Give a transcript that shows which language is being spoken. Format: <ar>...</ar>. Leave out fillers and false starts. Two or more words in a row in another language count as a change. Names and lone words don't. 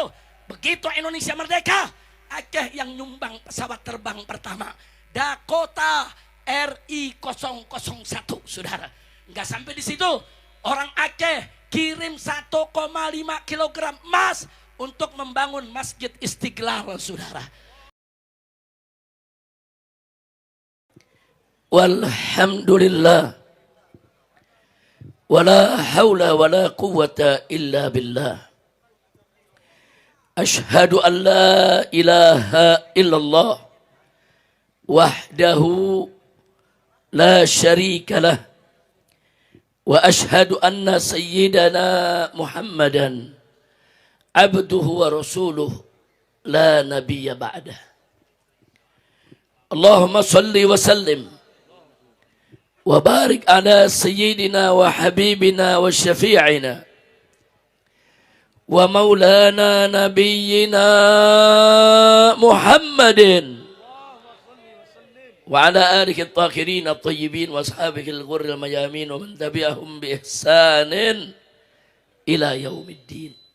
<id>Begitu Indonesia merdeka, Aceh yang nyumbang pesawat terbang pertama, Dakota RI-001, saudara. Enggak sampai di situ. Orang Aceh kirim 1,5 kilogram emas untuk membangun Masjid Istiqlal, saudara.</id> <ar>والحمد لله، ولا حول ولا قوة إلا بالله. أشهد أن لا إله إلا الله وحده لا شريك له، وأشهد أن سيدنا محمدا عبده ورسوله لا نبي بعده. اللهم صل وسلم وبارك على سيدنا وحبيبنا وشفيعنا ومولانا نبينا محمد وعلى آله الطاهرين الطيبين وأصحابه الغر الميامين ومن تبعهم بإحسان إلى يوم الدين.</ar>